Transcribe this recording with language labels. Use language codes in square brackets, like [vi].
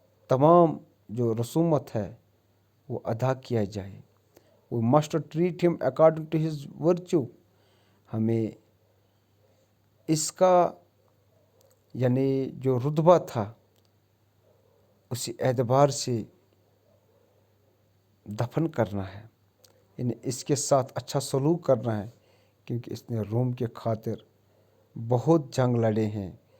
[ur] تمام جو رسومات ہے وہ ادا کیا جائے. [en] We must treat him according to his virtue. [ur] ہمیں اس کا یعنی جو رتبہ تھا اسی اعتبار سے دفن کرنا ہے. یعنی اس کے ساتھ اچھا سلوک کرنا ہے، کیونکہ اس نے روم کے خاطر بہت جنگ لڑے ہیں.